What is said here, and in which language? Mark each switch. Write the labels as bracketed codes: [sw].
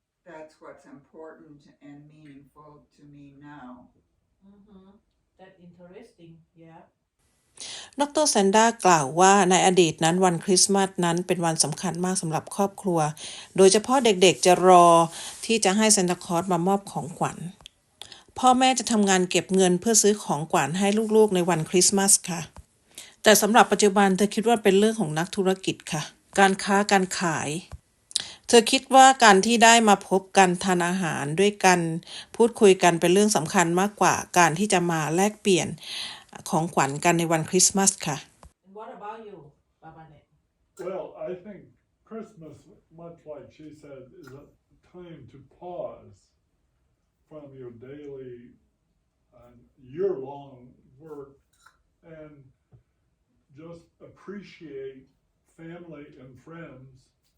[en] That's what's important and meaningful to me now. That's interesting. Yeah. ดร. [th] แซนด้ากล่าวว่าในอดีตนั้นวันคริสต์มาสนั้นเป็นวันสำคัญมากสำหรับครอบครัวโดยเฉพาะเด็กๆจะรอที่จะให้ซานตาคลอสมามอบของขวัญ พ่อแม่จะทำงานเก็บเงินเพื่อซื้อของขวัญให้ลูกๆในวันคริสต์มาสค่ะแต่สำหรับปัจจุบันเธอคิดว่าเป็นเรื่องของนักธุรกิจค่ะการค้าการขายเธอคิดว่าการที่ได้มาพบกันทานอาหารด้วยกันพูดคุยกันเป็นเรื่องสำคัญมากกว่าการที่จะมาแลกเปลี่ยนของขวัญกันในวันคริสต์มาสค่ะ [en] What about you, Babanet? Well, I think Christmas, much like she said, is a time to pause from your daily year-long work and just appreciate family and friends.